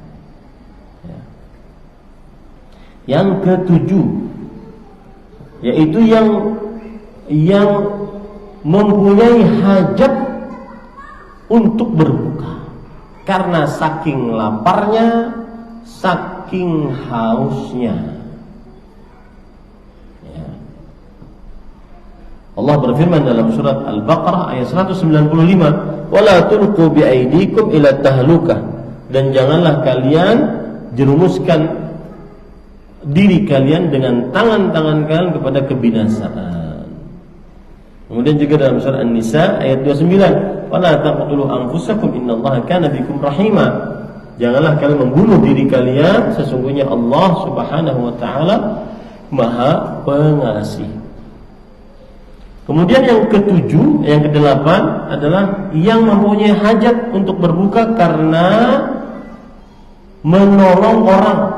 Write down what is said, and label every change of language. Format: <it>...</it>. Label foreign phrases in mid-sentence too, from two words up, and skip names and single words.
<id>Yang ketujuh, yaitu yang mempunyai hajat untuk berbuka karena saking laparnya, saking hausnya. Ya. Allah berfirman dalam surat Al-Baqarah ayat 195,</id> <ar>"ولا تلقوا بأيديكم إلى التهلكة."</ar> <id>Dan janganlah kalian jerumuskan diri kalian dengan tangan-tangan kalian kepada kebinasaan. Kemudian juga dalam surah An-Nisa ayat 29,</id> <ar>"فلا تقتلوا أنفسكم إن الله كان بكم رحيما."</ar> <id>Janganlah kalian membunuh diri kalian, sesungguhnya Allah</id> <ar>سبحانه وتعالى</ar> <id>Maha Pengasih. Kemudian yang ketujuh, yang kedelapan adalah yang mempunyai hajat untuk berbuka karena menolong orang.</id>